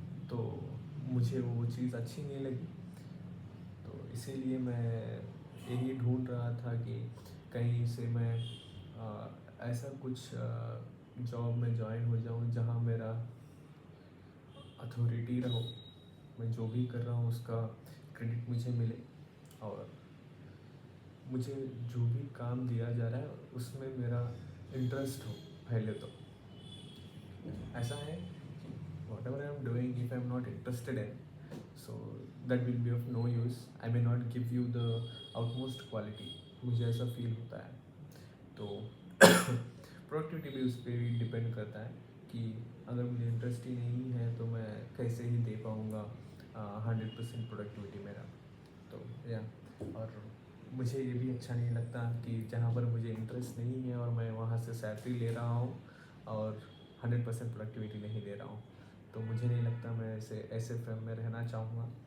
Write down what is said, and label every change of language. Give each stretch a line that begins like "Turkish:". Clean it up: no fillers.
Hindi: तो मुझे वो चीज़ अच्छी नहीं लगी, तो इसीलिए मैं यही ढूंढ रहा था कि कहीं से मैं ऐसा कुछ जॉब में ज्वाइन हो जाऊं जहां मेरा अथॉरिटी रहो, मैं जो भी कर रहा हूं उसका क्रेडिट मुझे मिले और मुझे जो भी काम दिया जा रहा है उसमें मेरा इंटरेस्ट हो। पहले तो ऐसा है कि
English: whatever I am doing, if I am not interested in, so that will be of no use. I may not give you the utmost quality.
Hindi: मुझे ऐसा फील होता है। तो प्रोडक्टिविटी भी उस पर भी डिपेंड करता है कि अगर मुझे इंटरेस्ट ही नहीं है तो मैं कैसे ही दे पाऊँगा 100% प्रोडक्टिविटी मेरा। तो या और मुझे ये भी अच्छा नहीं लगता कि जहाँ पर मुझे इंटरेस्ट नहीं है और मैं वहाँ से सैलरी ले रहा हूँ और 100% प्रोडक्टिविटी नहीं दे रहा हूँ, तो मुझे नहीं लगता मैं ऐसे फ्रेम में रहना चाहूँगा।